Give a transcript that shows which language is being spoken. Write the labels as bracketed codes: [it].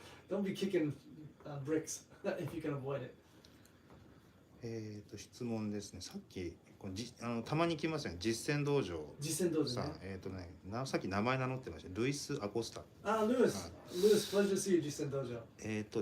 [en] Don't be kicking bricks if you can avoid it. [ja] 質問ですね。さっきたまに来ますよね。実践道場さん、さっき名前名乗ってました。ルイス・アコスタ。 [en] ルイス、pleasure to see you, 実践道場。